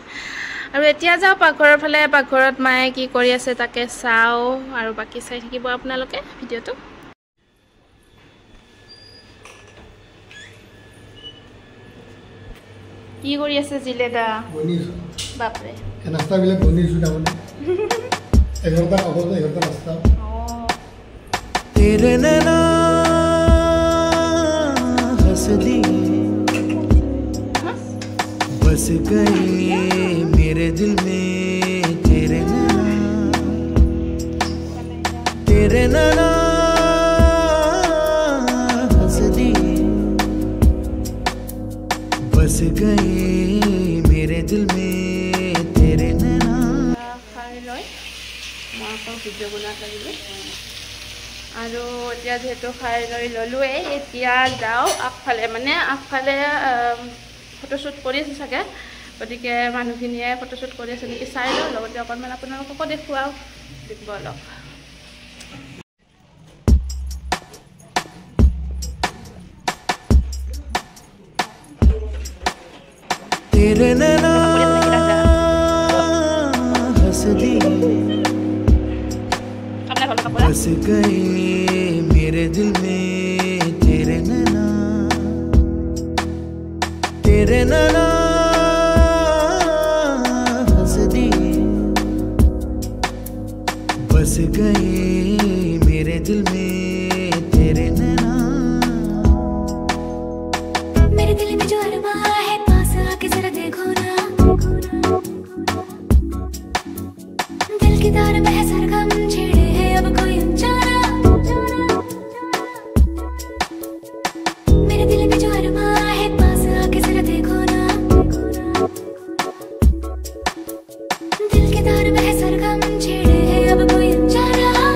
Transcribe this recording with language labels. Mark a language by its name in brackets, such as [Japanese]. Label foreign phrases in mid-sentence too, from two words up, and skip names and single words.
[Assamese] আৰু এতিয়া যাওঁ পাকঘৰৰ ফালে, পাকঘৰত মায়ে কি কৰি আছে তাকে চাওঁ, আৰু বাকী চাই থাকিব আপোনালোকে ভিডিঅ'টো। কি কৰি আছে জিলেদা? বাপৰে নাস্তাবিলাক বনিছোঁ তাৰমানে 11টা আগতে 11টা নাস্তা। [Hindi] तेरे नैना हंस दिए बस गए मेरे दिल में, तेरे नैना हंस दिए बस गए मेरे दिल में, तेरे नैना। [Assamese] খাই লৈ মই আকৌ ভিডিঅ' বনোৱাত লাগিলোঁ। আৰু এতিয়া যিহেতু খাই লৈ ল'লোৱেই, এতিয়া যাওঁ আগফালে, মানে আগফালে ফটোশ্বুট কৰি আছোঁ চাগে। গতিকে মানুহখিনিয়ে ফটোশ্বুট কৰি আছে নেকি চাই লওঁ, লগতে অকণমান আপোনালোককো দেখুৱাওঁ। দেখুৱাব অলপ। [Hindi] तेरे नैना हंस दिए बस गए मेरे दिल में, तेरे नैना हंस दिए बस गए मेरे दिल में, तेरे नैना। मेरे दिल में जो अरमा है पास आके जरा देखो ना, दिल की तार में है सरगम छेड़े है अब कोई अनजाना। मेरे दिल में जो अरमा है पास आके जरा देखो ना, दिल की तार में है सरगम छेड़े है अब कोई अनजाना।